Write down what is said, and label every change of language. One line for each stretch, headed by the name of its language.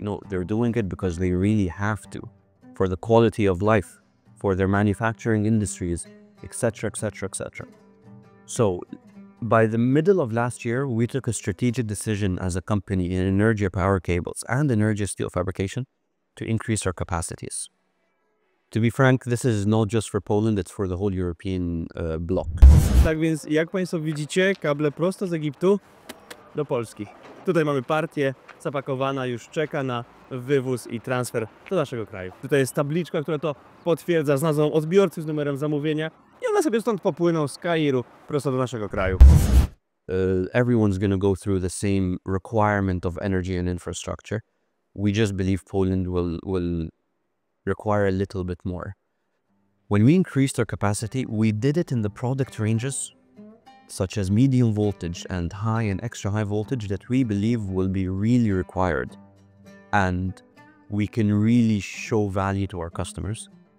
English: No, they're doing it because they really have to, for the quality of life, for their manufacturing industries, etc., etc., etc. So by the middle of last year, we took a strategic decision as a company in Energy power cables and Energy steel fabrication to increase our capacities. To be frank, this is not just for Poland, it's for the whole European bloc.
Polish: Tak więc, jak Państwo widzicie, kable prosto z Egiptu do Polski. Tutaj mamy partię zapakowana, już czeka na wywóz i transfer do naszego kraju. Tutaj jest tabliczka, która to potwierdza z nazwą odbiorcy, z numerem zamówienia i one sobie stąd popłyną z Kairu prosto do naszego kraju.
English: Everyone's going to go through the same requirement of energy and infrastructure. We just believe Poland will require a little bit more. When we increased our capacity, we did it in the product ranges such as medium voltage and high and extra high voltage that we believe will be really required, and we can really show value to our customers.